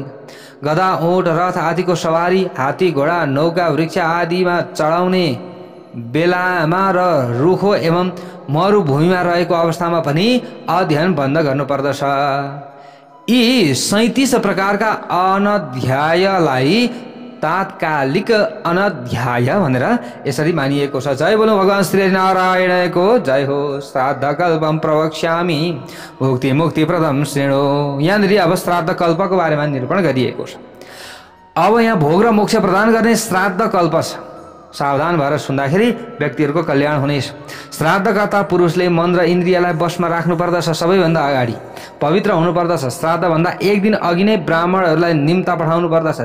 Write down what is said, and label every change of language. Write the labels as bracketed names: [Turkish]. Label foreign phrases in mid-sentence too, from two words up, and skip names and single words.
[Nepali] गधा, ऊँट, रथ आदिको सवारी, हात्ती, घोडा, नौका, वृक्ष आदिमा चढाउने बेलामा र रुखो एवं मरुभूमिमा रहेको अवस्थामा पनि अध्ययन बन्द गर्नुपर्दछ। यी 37 प्रकारका अनध्यायलाई तात्कालिक अनध्याय भनेर यसरी मानिएको छ। जय बोलो भगवान श्री नारायणको जय हो। [Sanskrit] श्राद्ध कल्पम प्रवक्ष्यामि भुक्ति मुक्ति प्रदम श्रेणो। [Nepali] यहाँनिर अब श्राद्ध कल्पको बारेमा निरूपण गरिएको छ। अब यहाँ भोग र मोक्ष प्रदान गर्ने श्राद्ध कल्प छ। सावधान भएर सुन्दाखेरि व्यक्तिहरूको कल्याण हुनेछ। श्राद्धकर्ता पुरुषले मन र इन्द्रियलाई वशमा राख्नुपर्दछ। सबैभन्दा अगाडि पवित्र हुनुपर्दछ। श्राद्धभन्दा 1 दिन अघि नै ब्राह्मणहरूलाई निम्ता पठाउनु पर्दछ।